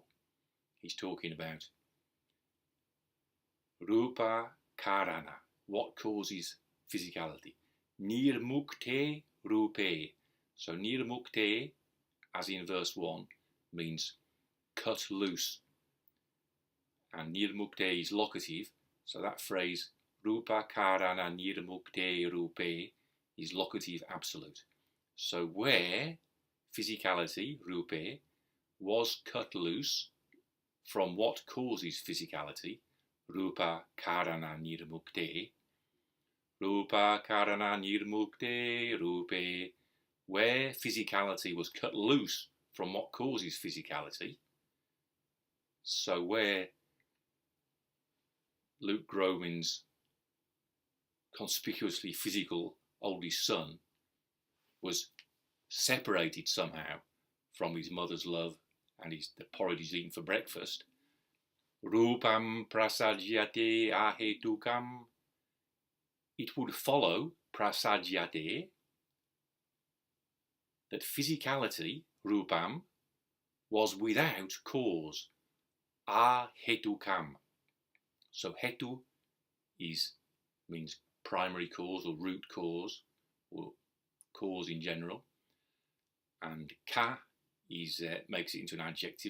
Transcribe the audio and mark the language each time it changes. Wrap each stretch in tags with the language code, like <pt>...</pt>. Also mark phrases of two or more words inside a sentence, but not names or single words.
<en>He's talking about rūpa-kāraṇa, what causes physicality.</en> <sa>निर्मुक्ते रूपे.</sa> <en>So nirmukte, as in verse 1, means cut loose. And nirmukte is locative, so that phrase</en> <sa>रूप-कारण-निर्मुक्ते रूपे</sa> <en>is locative absolute. So where physicality, rūpe, was cut loose from what causes physicality,</en> <sa>रूप-कारण-निर्मुक्ते, रूप-कारण-निर्मुक्ते रूपे,</sa> <en>where physicality was cut loose from what causes physicality. So where Luke Groman's conspicuously physical oldest son was separated somehow from his mother's love and the porridge he's eaten for breakfast,</en> <sa>रूपं प्रसज्यते आहेतुकं,</sa> <en>it would follow, prasajyate, that physicality, rūpaṃ, was without cause, āhetukaṃ. So hetu means primary cause or root cause, or cause in general, and ka makes it into an adjective.</en>